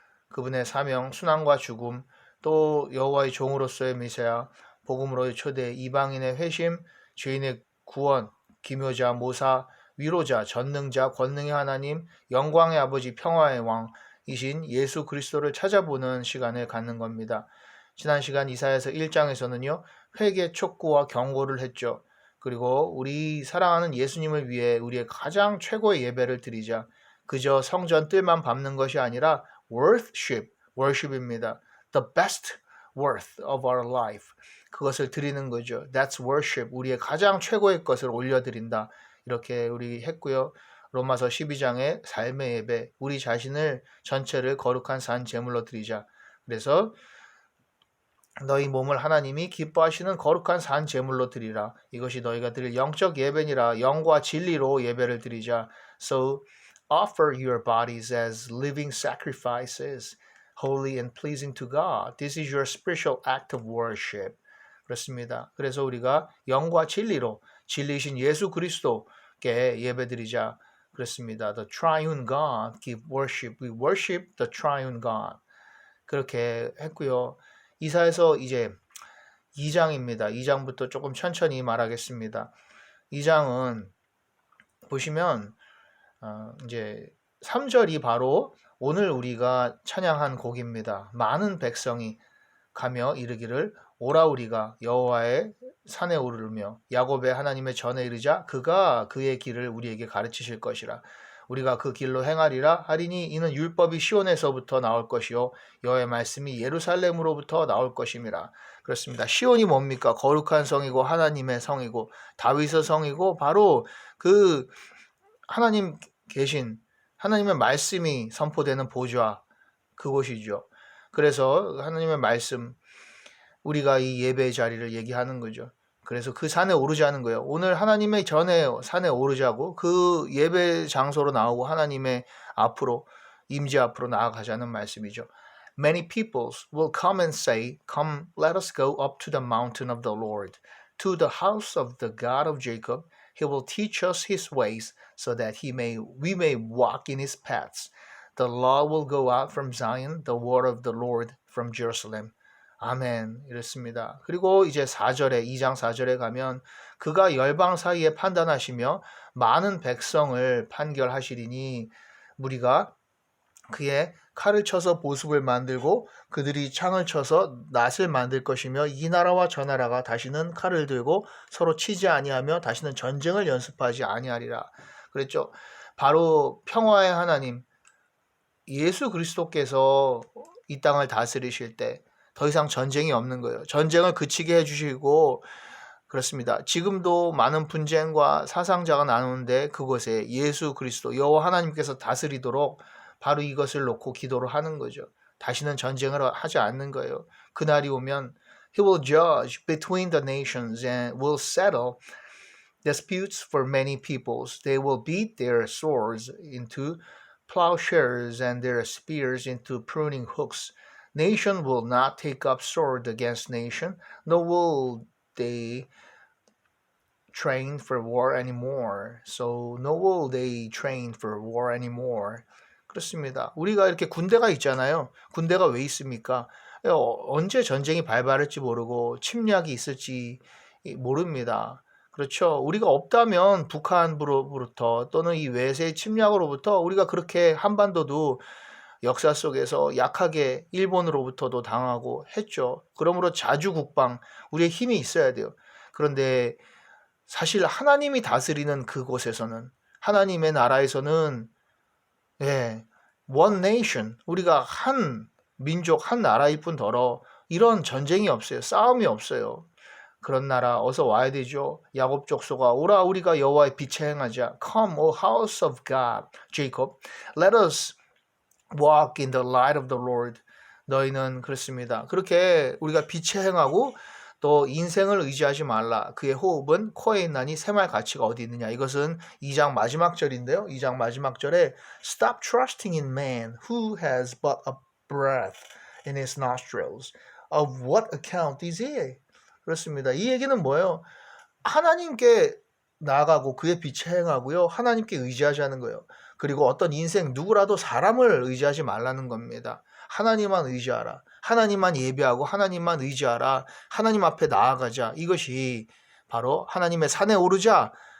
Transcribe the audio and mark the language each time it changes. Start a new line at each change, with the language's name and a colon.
Korean: 그분의 사명, 순환과 죽음 또 여호와의 종으로서의 메시아, 복음으로의 초대, 이방인의 회심, 죄인의 구원, 기묘자, 모사, 위로자, 전능자, 권능의 하나님, 영광의 아버지, 평화의 왕이신 예수 그리스도를 찾아보는 시간을 갖는 겁니다. 지난 시간 이사야서 1장에서는요. 회개 촉구와 경고를 했죠. 그리고 우리 사랑하는 예수님을 위해 우리의 가장 최고의 예배를 드리자. 그저 성전 뜰만 밟는 것이 아니라 worship입니다.
English: The best worth of our life.
Korean: 그것을 드리는 거죠.
English: That's worship.
Korean: 우리의 가장 최고의 것을 올려드린다. 이렇게 우리 했고요. 로마서 12장의 삶의 예배. 우리 자신을 전체를 거룩한 산 제물로 드리자. 그래서 너희 몸을 하나님이 기뻐하시는 거룩한 산 제물로 드리라. 이것이 너희가 드릴 영적 예배니라. 영과 진리로 예배를 드리자.
English: So offer your bodies as living sacrifices, holy and pleasing to God. This is your spiritual act of worship.
Korean: 그렇습니다. 그래서 우리가 영과 진리로 진리이신 예수 그리스도께 예배드리자. 그렇습니다.
English: The triune God give worship. We worship the triune God.
Korean: 그렇게 했고요. 이사야서 이제 2장입니다. 2장부터 조금 천천히 말하겠습니다. 2장은 보시면 이제 3절이 바로 오늘 우리가 찬양한 곡입니다. 많은 백성이 가며 이르기를 오라 우리가 여호와의 산에 오르며 야곱의 하나님의 전에 이르자 그가 그의 길을 우리에게 가르치실 것이라. 우리가 그 길로 행하리라 하리니 이는 율법이 시온에서부터 나올 것이요 여호와의 말씀이 예루살렘으로부터 나올 것임이라. 그렇습니다. 시온이 뭡니까? 거룩한 성이고 하나님의 성이고 다윗의 성이고 바로 그 하나님 계신 하나님의 말씀이 선포되는 보좌 그곳이죠. 그래서 하나님의 말씀 우리가 이 예배의 자리를 얘기하는 거죠. 그래서 그 산에 오르자는 거예요. 오늘 하나님의 전에 산에 오르자고 그 예배 장소로 나오고 하나님의 앞으로 임재 앞으로 나아가자는 말씀이죠.
English: Many peoples will come and say, Come, let us go up to the mountain of the Lord, to the house of the God of Jacob. He will teach us his ways, so that we may walk in his paths. The law will go out from Zion, the word of the Lord from Jerusalem.
Korean: 아멘. 이렇습니다. 그리고 이제 4절에 2장 4절에 가면 그가 열방 사이에 판단하시며 많은 백성을 판결하시리니 무리가 그의 칼을 쳐서 보습을 만들고 그들이 창을 쳐서 낫을 만들 것이며 이 나라와 저 나라가 다시는 칼을 들고 서로 치지 아니하며 다시는 전쟁을 연습하지 아니하리라. 그랬죠. 바로 평화의 하나님 예수 그리스도께서 이 땅을 다스리실 때 더 이상 전쟁이 없는 거예요. 전쟁을 그치게 해주시고 그렇습니다. 지금도 많은 분쟁과 사상자가 나누는데 그곳에 예수 그리스도 여호와 하나님께서 다스리도록 바로 이것을 놓고 기도를 하는 거죠. 다시는 전쟁을 하지 않는 거예요. 그날이 오면
English: He will judge between the nations and will settle disputes for many peoples. They will beat their swords into plowshares and their spears into pruning hooks. Nation will not take up sword against nation, nor will they train for war anymore. So no will they train for war anymore.
Korean: 그렇습니다. 우리가 이렇게 군대가 있잖아요. 군대가 왜 있습니까? 언제 전쟁이 발발할지 모르고 침략이 있을지 모릅니다. 그렇죠. 우리가 없다면 북한으로부터 또는 이 외세 침략으로부터 우리가 그렇게 한반도도 역사 속에서 약하게 일본으로부터도 당하고 했죠. 그러므로 자주국방, 우리의 힘이 있어야 돼요. 그런데 사실 하나님이 다스리는 그곳에서는 하나님의 나라에서는
English: one nation,
Korean: 우리가 한 민족, 한 나라일 뿐더러 이런 전쟁이 없어요. 싸움이 없어요. 그런 나라 어서 와야 되죠. 야곱 족속아 오라 우리가 여호와의 빛에 행하자.
English: Come, O house of God, Jacob, let us walk in the light of the Lord.
Korean: 너희는 그렇습니다. 그렇게 우리가 빛에 행하고 또 인생을 의지하지 말라. 그의 호흡은 코에 있나니 새말 가치가 어디 있느냐. 이것은 2장 마지막 절인데요. 2장 마지막 절에
English: Stop trusting in man who has but a breath in his nostrils. Of what account is he?
Korean: 그렇습니다. 이 얘기는 뭐예요? 하나님께 나아가고 그의 빛에 행하고요. 하나님께 의지하자는 거예요. 그리고 어떤 인생 누구라도 사람을 의지하지 말라는 겁니다. 하나님만 의지하라. 하나님만 예배하고 하나님만 의지하라. 하나님 앞에 나아가자. 이것이 바로 하나님의 산에 오르자.